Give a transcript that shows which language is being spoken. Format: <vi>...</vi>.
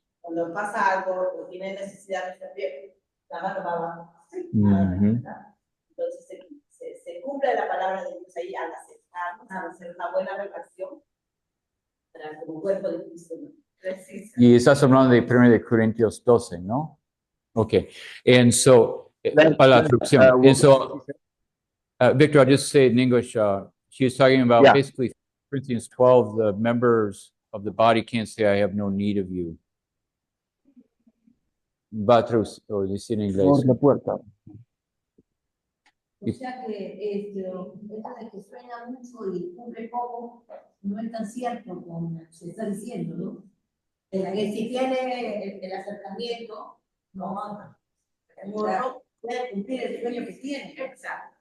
<es>Cuando pasa algo o tiene necesidad de estar bien, la mano va abajo. Entonces se cumple la palabra de Dios ahí al aceptarnos, al hacer una buena relación como cuerpo de Cristo, ¿no? Y estás hablando de 1 Corintios 12, ¿no? Okay.</es> <en>And so,</en> <es>para la traducción.</es> <en>And so, Victor, I'll just say it in English. She was talking about basically Corinthians 12, the members of the body can't say, I have no need of you.</en> <es>Va a decir en inglés. Por la puerta. O sea que esto de que sueña mucho y cumple poco, no es tan cierto como se está diciendo, ¿no? Que si tiene el acercamiento, no puede cumplir el sueño que tiene. Exacto.</es>